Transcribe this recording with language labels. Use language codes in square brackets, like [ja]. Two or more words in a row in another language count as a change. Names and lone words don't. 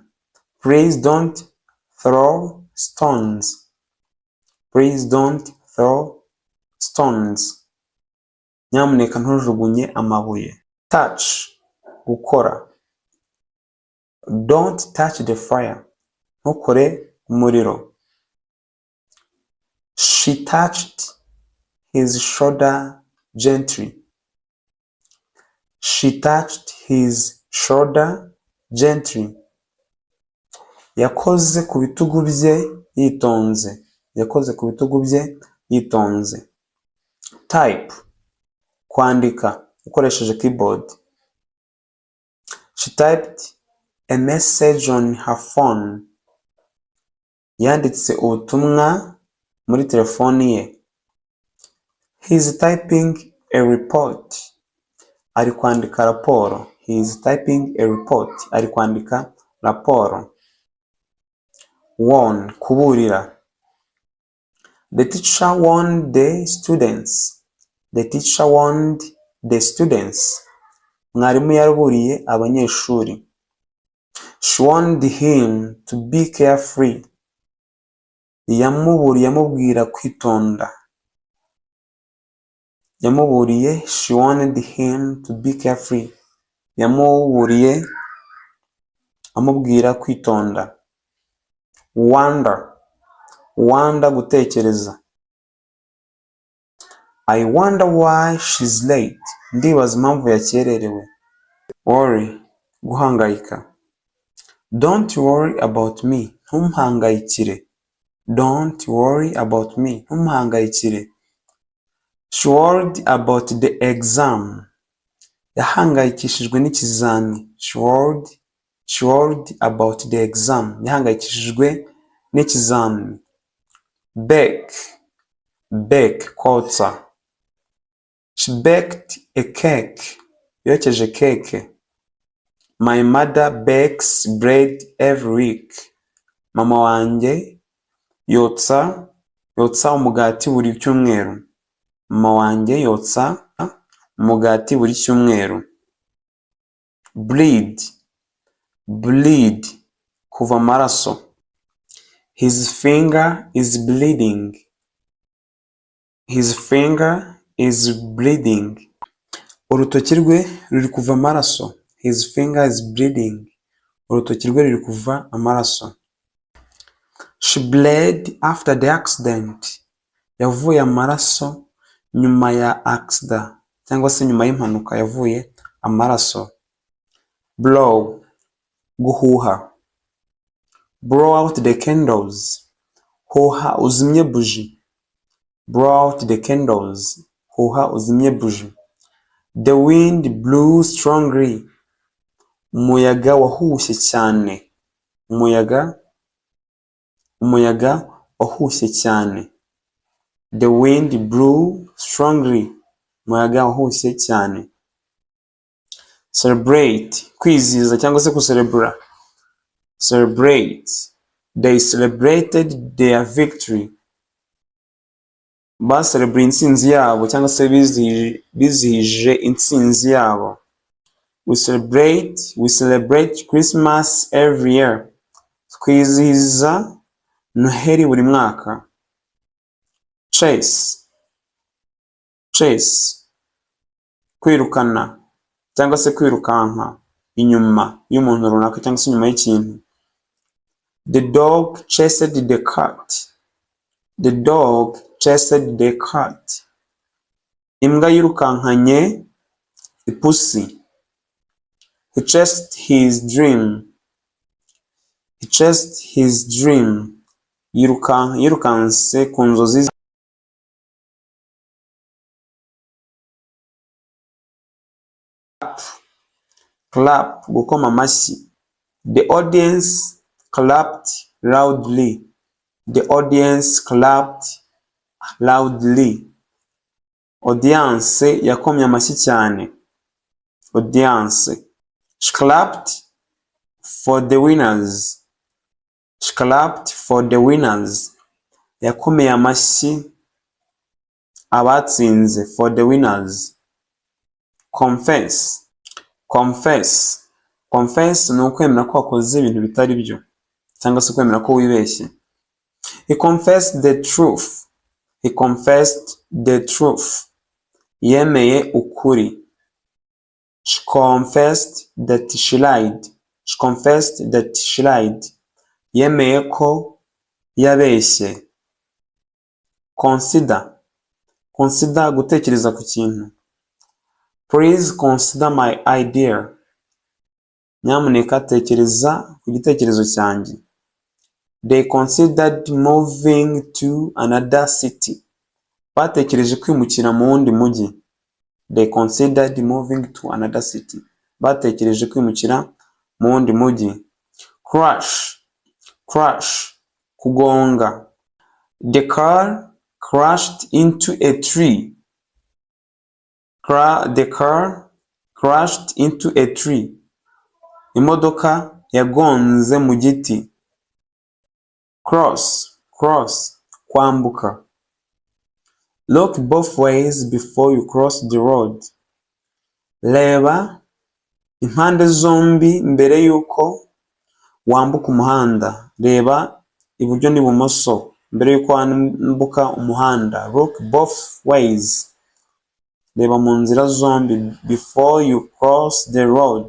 [en] Please don't throw stones. [rw] Nyamuneka ntujugunye amabuye. [en] Touch, gukora. Don't touch the fire. [rw] Ntukore umuriro. [en] She touched his shoulder gently. She touched his shoulder gently. [rw] Yakoze ku bitugu bye yitonze. Yakoze ku bitugu bye yitonze. Type. Kwandika ukoresheje keyboard. [en] She typed a message on her phone. [rw] Yanditse ubutumwa muri telefoni ye. [en] He is typing a report. [rw] Ari kwandika raporo. [en] He is typing a report. [rw] Ari kwandika raporo. Warn. Kuburira. [en] The teacher warned the students. The teacher warned the students. [rw] Mwarimu yaburiye abanyeshuri. [en] She warned him to be carefree. [rw] Yamubwira kwitonda. Yamuburiye. [en] She warned him to be carefree. [rw] Yamuburiye amubwira kwitonda. [en] Wonder. Wonder gutekereza. I wonder why she's late. [rw] Ndibaza impamvu yakererewe. [en] Worry. Guhangayika. Don't worry about me. [rw] Ntumpangayikire. [en] Don't worry about me. [rw] Ntumpangayikire. [en] She worried about the exam. [rw] Yahangayikishijwe n'ikizami. [en] She worried about the exam. [rw] Yahangayikishijwe n'ikizami. [en] Bake. Bake. Kotsa. She baked a cake. [rw] Yokeje cake. [en] My mother bakes bread every week. [rw] Mama wanjye yotsa umugati buri cyumweru. Mama wanjye yotsa umugati buri cyumweru. [en] Bleed. Bleed. [rw] Kuva amaraso. [en] His finger is bleeding. His finger is bleeding. [rw] Urutoki rwe ruri kuva amaraso. [en] His finger is bleeding. [rw] Urutoki rwe ruri kuva amaraso. [en] She bled after the accident. [rw] Yavuye amaraso nyuma ya accident cyangwa se nyuma y'impanuka yavuye amaraso. [en] Blow. Guhuha. Blow out the candles. [rw] Huha uzimye buji. [en] Blow out the candles. [rw] Huha uzimye buji. [en] The wind blew strongly. [rw] Umuyaga wahushye cyane. Umuyaga wahushye cyane. [en] The wind blew strongly. [rw] Umuyaga wahushye cyane. [en] Celebrate. [rw] Kwizihiza cyangwa se kucelebra. [en] Celebrate. They celebrated their victory. [rw] Celebrate intsinzi yabo cyangwa se bizihije intsinzi yabo. [en] We celebrate Christmas every year. [rw] Twizihiza Noheri buri mwaka. [en] Chase. [rw] Kwirukana cyangwa se kwirukanka inyuma y'umuntu runaka cyangwa se inyuma y'ikintu. [en] The dog chased the cat. The dog chased the cat. [rw] Imbwa yirukankanye ipusi. [en] He chased his dream. He chased his dream. [rw] Yirukanse ku nzozi. Clap. Gukoma amashyi. [en] The audience clapped loudly. The audience clapped loudly. [rw] Audience yakomye amashyi cyane. [en] Audience. She clapped for the winners. She clapped for the winners. [rw] Yakomeye amashyi abatsinze. [en] For the winners. Confess. [rw] Confess ni ukwemera ko wakoze ibintu bitari byo cyangwa se kwemera ko wibeshye. [en] He confessed the truth. He confessed the truth. [rw] Yemeye ukuri. [en] She confessed that she lied. She confessed that she lied. [rw] Yemeye ko yabeshye. [en] Consider. Consider [rw] gutekereza ku kintu. [en] Please consider my idea. [rw] Nyamuneka tekereza ku gitekerezo cyanjye. [en] They considered moving to another city. [rw] Batekereje kwimukira mu wundi mujyi. [en] They considered moving to another city. [rw] Batekereje kwimukira mu wundi mujyi. [en] Crash. Crash. Kugonga. The car crashed into a tree. The car crashed into a tree. [rw] Imodoka yagonze mu giti. [en] Cross. Cross. Kwambuka. Look both ways before you cross the road. [rw] Reba impande zombi mbere yuko wambuka umuhanda. Reba iburyo n'ibumoso mbere yuko wambuka umuhanda. [en] Look both ways. [rw] Reba mu nzira zombi [en] before you cross the road.